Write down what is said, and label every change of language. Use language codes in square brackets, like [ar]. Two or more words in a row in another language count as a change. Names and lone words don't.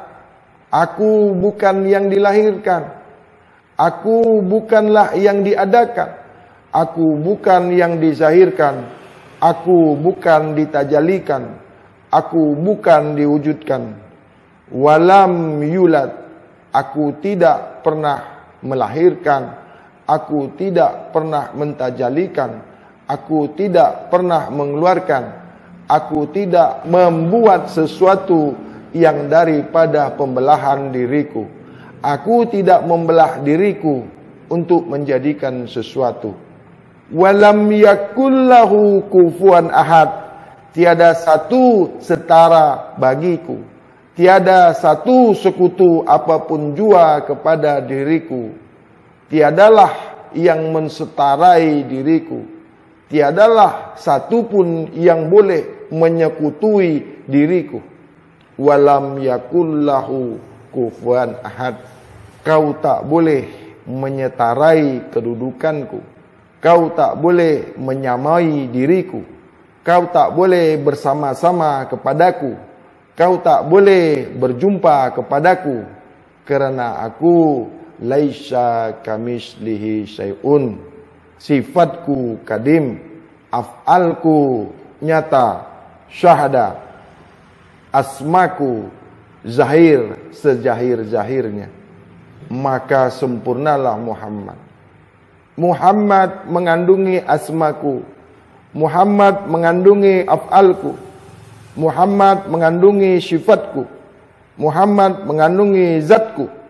[ms] Aku bukan yang dilahirkan. Aku bukanlah yang diadakan. Aku bukan yang dizahirkan. Aku bukan ditajalikan. Aku bukan diwujudkan. [ar] ولم يولد, [ms] aku tidak pernah melahirkan. Aku tidak pernah mentajalikan. Aku tidak pernah mengeluarkan. Aku tidak membuat sesuatu yang daripada pembelahan diriku. Aku tidak membelah diriku untuk menjadikan sesuatu. [ar] ولم يكن له كفوا أحد. [ms] Tiada satu setara bagiku. Tiada satu sekutu apapun jua kepada diriku. Tiadalah yang mensetarai diriku. Tiadalah satu pun yang boleh menyekutui diriku. [ar] ولم يكن له كفوا أحد. [ms] Kau tak boleh menyetarai kedudukanku. Kau tak boleh menyamai diriku. Kau tak boleh bersama-sama kepadaku. Kau tak boleh berjumpa kepadaku. Kerana aku [ar] ليس كمثله شيء. [ms] Sifatku kadim, af'alku nyata, syahada, asmaku zahir sejahir-zahirnya. Maka sempurnalah Muhammad. Muhammad mengandungi asmaku, Muhammad mengandungi af'alku, Muhammad mengandungi sifatku, Muhammad mengandungi zatku.